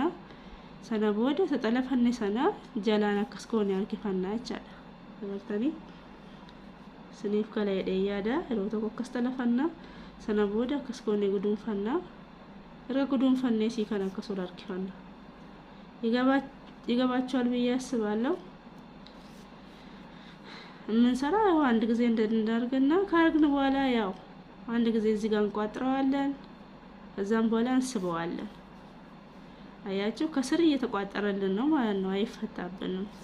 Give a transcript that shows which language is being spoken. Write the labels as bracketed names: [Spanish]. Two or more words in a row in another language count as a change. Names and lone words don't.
[Oromo] Sana booda xalafanne sana jalaan akkas goone harkifanna jechaadha. Dabartanii siniif kala jedhee yaada. Yeroo tokko akkas xalafanna. Sana booda akkas goone guduunfanna. Erga guduunfannee sii kana akkas wal harkifanna. [Amharic] ይገባችኋል ብዬ አስባለሁ። የምንሰራው አንድ ጊዜ እንደናደርግና ካረግን በኋላ ያው አንድ ጊዜ እዚህ ጋር እንቋጥረዋለን። ከዛም በኋላ እንስበዋለን። አያችሁ ከስር እየተቋጠረልን ነው ማለት ነው፣ አይፈታብንም።